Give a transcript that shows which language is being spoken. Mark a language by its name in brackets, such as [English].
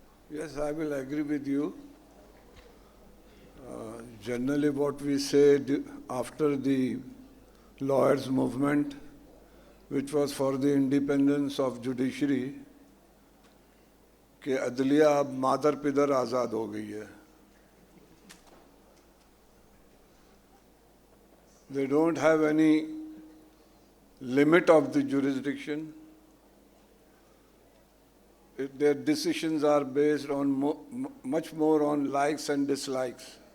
[English] Yes, I will agree with you. Generally what we said after the lawyers' movement, which was for the independence of judiciary, [Hindi] कि अदलिया अब मादर पिदर आज़ाद हो गई है. [English] They don't have any limit of the jurisdiction. Their decisions are based on much more on likes and dislikes.